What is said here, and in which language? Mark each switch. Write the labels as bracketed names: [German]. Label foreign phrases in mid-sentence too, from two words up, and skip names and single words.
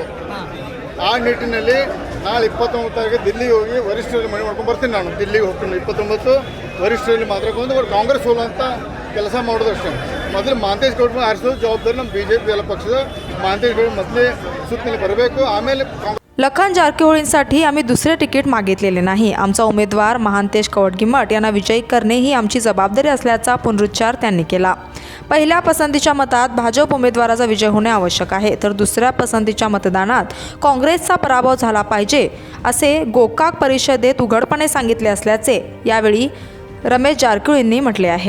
[Kannada] ಆ ನಿಟ್ಟಿನಲ್ಲಿ ನಾಳೆ 29 ತಾರೀಕು ದಿಲ್ಲಿಗೆ ಹೋಗಿ ವರಿಷ್ಠರಲ್ಲಿ ಮನೆ ಮಾಡ್ಕೊಂಡು ಬರ್ತೀನಿ. ನಾನು ದಿಲ್ಲಿಗೆ ಹೋಗ್ತೀನಿ 29 ವರಿಷ್ಠರಲ್ಲಿ ಮಾತಾಡ್ಕೊಂಡು ಕಾಂಗ್ರೆಸ್ ಸೋಲುವಂಥ ಕೆಲಸ ಮಾಡೋದು ಅಷ್ಟೇ. ಮೊದಲು ಮಾಂತೇಶ್ ಗೌಡ್ರು ಆರಿಸೋದು ಜವಾಬ್ದಾರಿ ನಮ್ಮ ಬಿ ಜೆ ಪಿ ಎಲ್ಲ ಪಕ್ಷದ ಮಾಂತೇಶ್ ಗೌಡ್ರು ಮೊದಲೇ ಸುತ್ತಿನಲ್ಲಿ ಬರಬೇಕು. ಆಮೇಲೆ [Marathi] लखन जारकिहोळींसाठी आम्ही दुसरे तिकीट मागितलेले नाही. आमचा उमेदवार महांतेश कवडगिमठ यांना विजयी करणे ही आमची जबाबदारी असल्याचा पुनरुच्चार त्यांनी केला. पहिल्या पसंतीच्या मतात भाजप उमेदवाराचा विजय होणे आवश्यक आहे तर दुसऱ्या पसंतीच्या मतदानात काँग्रेसचा पराभव झाला पाहिजे असे गोकाक परिषदेत उघडपणे सांगितले असल्याचे यावेळी रमेश जारकिहोळींनी म्हटले आहे.